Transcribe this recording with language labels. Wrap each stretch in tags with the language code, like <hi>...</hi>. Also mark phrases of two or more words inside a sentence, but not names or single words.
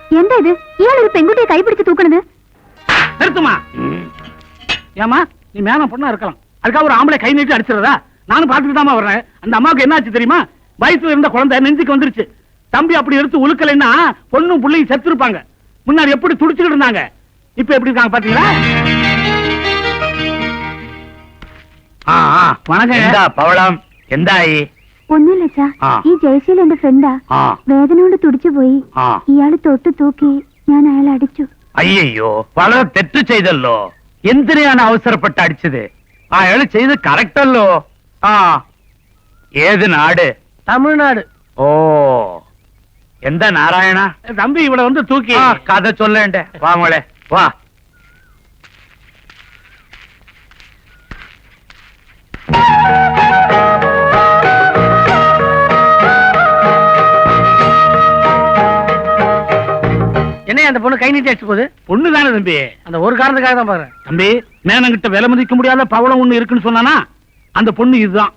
<ml>എന്താ ഇത്? ഇയാൾ ഒരു പെൺകുട്ടിയെ കൈപിടിച്ച് തൂക്കണത്?</ml> <ta>நிறுத்துமா. ஏமா நீ மேன பொண்ணா இருக்கலாம், அதுக்காக ஒரு ஆம்பளை கை நீட்டி அடிச்சிருதா? நானும் பார்த்துட்டு தாமா வர்றேன். அந்த அம்மாவுக்கு என்ன ஆச்சு தெரியுமா? வயிற்றுல இருந்த குழந்தை நெஞ்சுக்கு வந்துருச்சு. தம்பி அப்படி எடுத்து உழுக்கலைன்னா பொண்ணும் பிள்ளையும் செத்து இருப்பாங்க. முன்னாடி எப்படி துடிச்சுக்கிட்டு இருந்தாங்க, இப்ப எப்படி இருக்காங்க பாத்தீங்களா? வணக்கம்.</ta> <ml>பவளம் എന്തായി? ഒന്നുമില്ല, ഈ ജയശീൽ എന്റെ ഫ്രണ്ടാ. വേദന കൊണ്ട് തുടിച്ചു പോയി. ഇയാള് തൊട്ട് തൂക്കി ഞാൻ അയാളെ അടിച്ചു. അയ്യോ, വളരെ തെറ്റ് ചെയ്തല്ലോ. എന്തിനാണ് അവസരപ്പെട്ട് അടിച്ചത്? അയാൾ ചെയ്ത് കറക്റ്റ് അല്ലോ. ഏത് നാട്? തമിഴ്നാട്. ഓ, എന്താ നാരായണ?</ml> <ta>தம்பி இவளை வந்து தூக்கி</ta> <ml>കഥ ചൊല്ലേണ്ടേ. വാ മോളെ വാ.</ml> <ta>என்ன அந்த பொண்ணு கை நீட்டி அடிச்சு போகுது? பொண்ணு தானே தம்பி, அந்த ஒரு காரணத்துக்காக தான் பாக்குறேன். தம்பி, மேனங்கிட்ட விலை மதிக்க முடியாத பவளம் ஒண்ணு இருக்குன்னு சொன்னானா அந்த பொண்ணு இதுதான்.</ta>